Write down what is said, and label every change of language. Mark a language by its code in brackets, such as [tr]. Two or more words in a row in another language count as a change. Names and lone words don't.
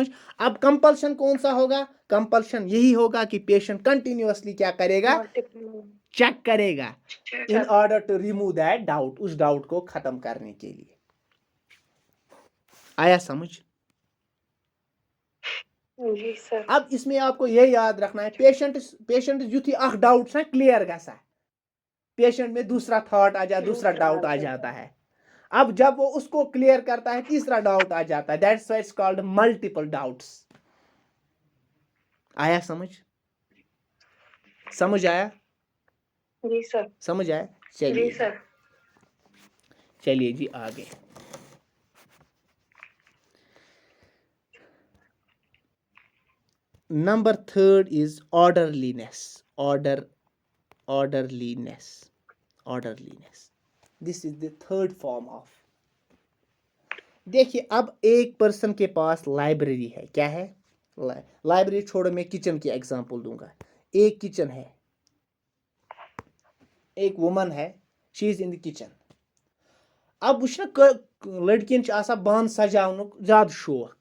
[hi] अब कंपल्शन कौन सा होगा, कंपल्शन यही होगा कि पेशेंट कंटिन्यूअसली क्या करेगा, चेक करेगा [en] in order to remove that doubt, [hi] उस डाउट को खत्म करने के लिए। आया समझ? जी सर। अब इसमें आपको ये याद रखना है, पेशेंट [ks] युथी अख डाउट ना क्लियर गसा, [hi] पेशेंट में दूसरा थॉट आ जाता, दूसरा डाउट आ जाता है। अब जब वो उसको क्लियर करता है, तीसरा डाउट आ जाता है। [en] That's why it's called multiple doubts. [hi] आया समझ? समझ आया? जी सर। समझ आया? चलिए सर, चलिए जी आगे। [en] Number third is orderliness. orderliness this is the third form of. [hi] देखिए, अब एक पर्सन के पास लाइब्रेरी है, क्या है, लाइब्रेरी छोड़ो, मैं किचन की एग्जांपल दूंगा। एक किचन है, एक वुमन है, [en] she is in the kitchen. [ks] अब लड़कियन बान सजावनुक ज्यादा शौक।